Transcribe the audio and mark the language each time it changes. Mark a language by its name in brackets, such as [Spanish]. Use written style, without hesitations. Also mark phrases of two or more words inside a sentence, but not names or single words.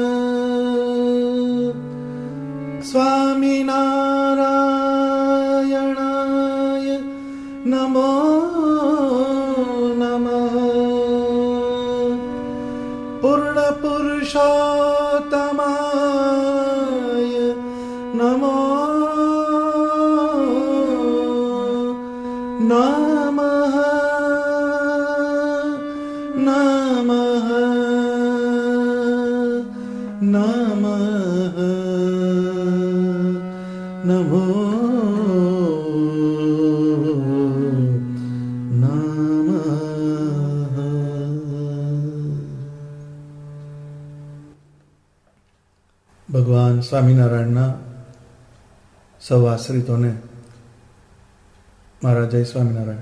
[Sanskrit] स्वामी नारायणाय नमो नमः पूर्ण पुरुषोत्तमाय नमो नमः नमः नमः નમો નમઃ. [Gujarati] ભગવાન સ્વામિનારાયણના સૌ આશ્રિતોને મારા જય સ્વામિનારાયણ.